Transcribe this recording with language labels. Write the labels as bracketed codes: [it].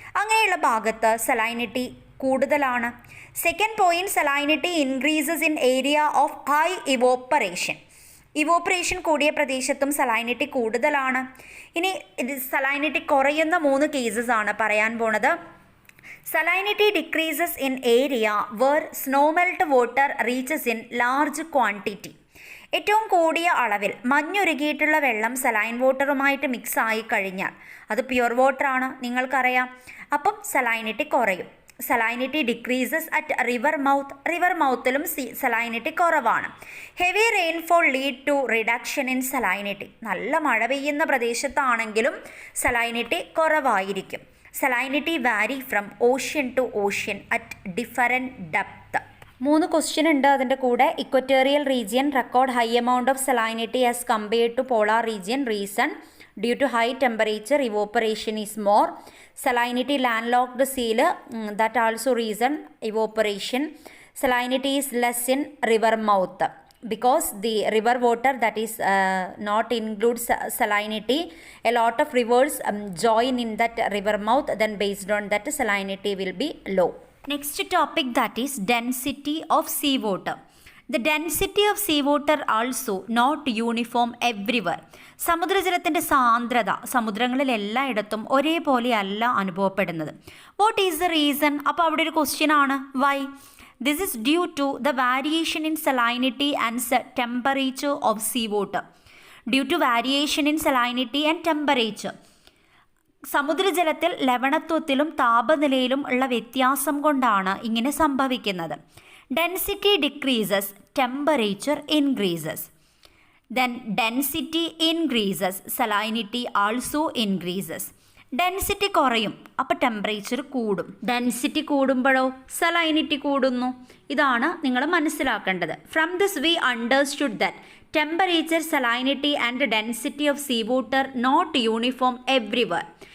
[ml] അങ്ങനെയുള്ള ഭാഗത്ത് സലൈനിറ്റി കൂടുതലാണ്. [en] Second point, salinity increases in area of high evaporation. [ml] Evaporation കൂടിയ പ്രദേശത്തും സലൈനിറ്റി കൂടുതലാണ്. ഇനി സലൈനിറ്റി കുറയുന്ന 3 കേസസ് ആണ് പറയാൻ പോണത്. [en] Salinity decreases in area where snowmelt water reaches in large quantity. [ml] ഏറ്റവും കൂടിയ അളവിൽ മഞ്ഞുരുകിയിട്ടുള്ള വെള്ളം സലൈൻ വാട്ടറുമായിട്ട് മിക്സ് ആയി കഴിഞ്ഞാൽ അത് [en] pure water [ml] ആണ്, നിങ്ങൾക്കറിയാം. അപ്പം സലൈനിറ്റി കുറയും. [en] Salinity decreases at river mouth. [ml] River മൗത്തിലും salinity കുറവാണ്. [en] Heavy rainfall lead to reduction in salinity. [ml] നല്ല മഴ പെയ്യുന്ന പ്രദേശത്താണെങ്കിലും സലൈനിറ്റി കുറവായിരിക്കും. [en] Salinity vary from ocean to ocean at different depth. [ml] 3 question ഉണ്ട് അതിൻ്റെ കൂടെ. [en] Equatorial region record high amount of salinity as compared to polar region. Reason due to high temperature evaporation is more. Salinity land locked sea, that also reason evaporation. Salinity is less in river mouth because the river water that is not includes salinity. A lot of rivers join in that river mouth, then based on that salinity will be low. Next topic, that is density of seawater. The density of seawater also not uniform everywhere. [ml] സമുദ്രജലത്തിൻ്റെ സാന്ദ്രത സമുദ്രങ്ങളിൽ എല്ലായിടത്തും ഒരേപോലെയല്ല അനുഭവപ്പെടുന്നത്. [en] What is the reason? [ml] അപ്പോൾ അവിടെ ഒരു question ആണ്, Y? [en] This is due to the variation in salinity and temperature of seawater. Due to variation in salinity and temperature. [ml] സമുദ്രജലത്തിൽ ലവണത്വത്തിലും താപനിലയിലും ഉള്ള വ്യത്യാസം കൊണ്ടാണ് ഇങ്ങനെ സംഭവിക്കുന്നത്. [en] Density decreases, temperature increases. Then density increases, salinity also increases. [ml] Density കുറയും, അപ്പോൾ temperature കൂടും. Density കൂടുമ്പോഴോ salinity കൂടുന്നു. ഇതാണ് നിങ്ങൾ മനസ്സിലാക്കേണ്ടത്. [en] From this we understood that temperature, salinity and density of sea water not uniform everywhere.